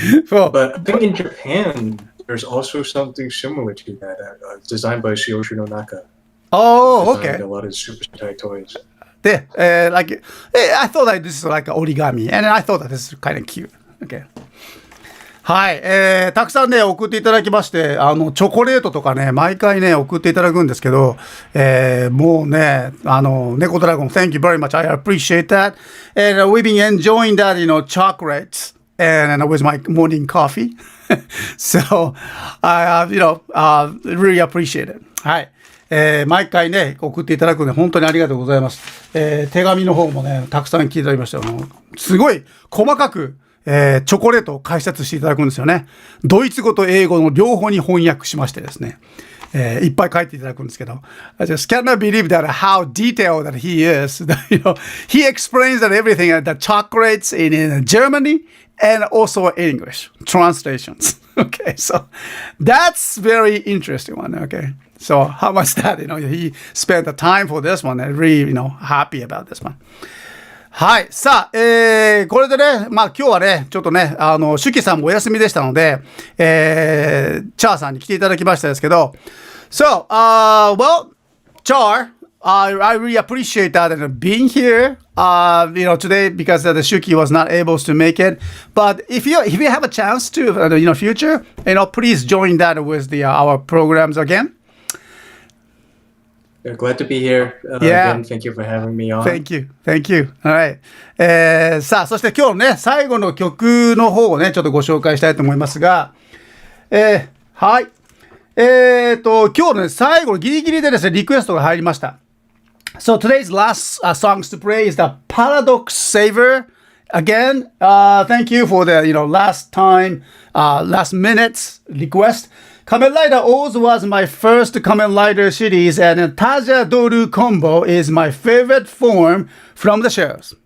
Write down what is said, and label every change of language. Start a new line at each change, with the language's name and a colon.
English: But I think in Japan, there's also something similar to that, designed by Shiyoshi Naka. Oh, okay. A lot of Super Sentai toys. I thought that this is like origami, and I thought that this is kind of cute. Okay.
Japanese: はい。たくさんね、送っていただきまして、チョコレートとかね、毎回ね、送っていただくんですけど、もうね、猫ドラゴン、
English: thank you very much. I appreciate that. And we've been enjoying that, chocolates and with my morning coffee. So, I, really appreciate it.
Japanese: はい。毎回ね、送っていただくので、本当にありがとうございます。手紙の方もね、たくさん聞いていただきましたよ。すごい細かく、チョコレートを解説していただくんですよね。ドイツ語と英語の両方に翻訳しましてですね。いっぱい書いていただくんですけど。
English: I just cannot believe that how detailed that he is. He explains that everything, the chocolates in Germany and also in English. Translations. Okay, so that's very interesting one. Okay. So how much that, he spent the time for this one and really, happy about this one.
Japanese: はい。さあ、これでね、まあ今日はね、ちょっとね、シュキさんもお休みでしたので、チャーさんに来ていただきましたですけど、
English: So, well, Char, I really appreciate that and being here, today because the Shuki was not able to make it. But if you have a chance to, future, please join that with our programs again. Glad to be here. Again, thank you for having me on. Thank you. Alright.
Japanese: さあ、そして今日ね、最後の曲の方をね、ちょっとご紹介したいと思いますが、はい。今日のね、最後のギリギリでですね、リクエストが入りました。
English: So today's last songs to play is the Paradox Saver. Again, thank you for the, last time, last minutes request. Kamen Rider Oz was my first Kamen Rider series, and Taja Doru combo is my favorite form from the shows.